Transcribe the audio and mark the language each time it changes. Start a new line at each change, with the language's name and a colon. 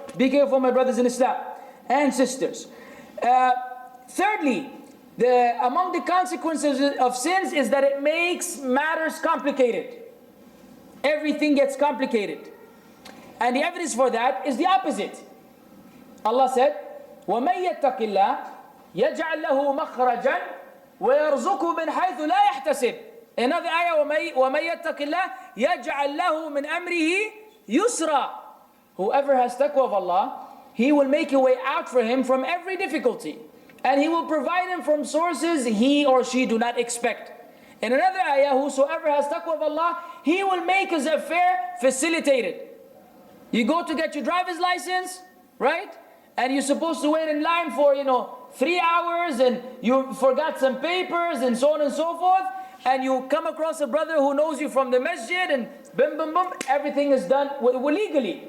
English: Be careful, my brothers in Islam and sisters. Thirdly, among the consequences of sins is that it makes matters complicated. Everything gets complicated, and the evidence for that is the opposite. Allah said,
Arabic: وَمَن يَتَّقِ اللَّهِ يَجْعَلْ لَهُ مَخْرَجًا وَيَرْزُقْهُ مِنْ حَيْثُ لَا يَحْتَسِبُ.
English: Another ayah,
Arabic: وَمَن يَتَّقِ اللَّهِ يَجْعَلْ لَهُ مِنْ أَمْرِهِ يُسْرًا.
English: Whoever has taqwa of Allah, He will make a way out for him from every difficulty, and He will provide him from sources he or she do not expect. In another ayah, whosoever has taqwa of Allah, He will make his affair facilitated. You go to get your driver's license, right? And you're supposed to wait in line for 3 hours, and you forgot some papers and so on and so forth, and you come across a brother who knows you from the masjid, and boom, boom, boom, everything is done legally.